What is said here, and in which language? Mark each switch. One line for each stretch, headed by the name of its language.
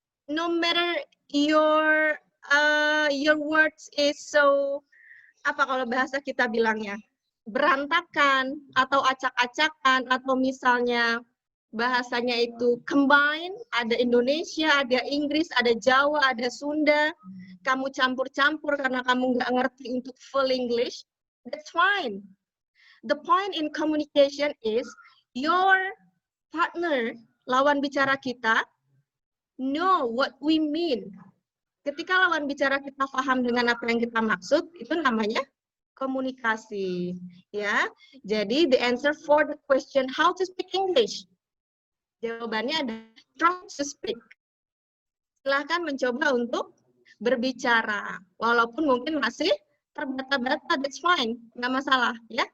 English: No matter your words is so,
Indonesian: apa kalau bahasa kita bilangnya, berantakan atau acak-acakan, atau misalnya bahasanya itu combine, ada Indonesia, ada Inggris, ada Jawa, ada Sunda, kamu campur-campur karena kamu nggak ngerti untuk full English,
English: that's fine. The point in communication is your partner,
Indonesian: lawan bicara kita,
English: know what we mean.
Indonesian: Ketika lawan bicara kita paham dengan apa yang kita maksud, itu namanya komunikasi, ya.
English: Jadi the answer for the question how to speak English,
Indonesian: jawabannya adalah
English: try to speak.
Indonesian: Silahkan mencoba untuk berbicara, walaupun mungkin masih terbata-bata,
English: that's fine,
Indonesian: nggak masalah, ya.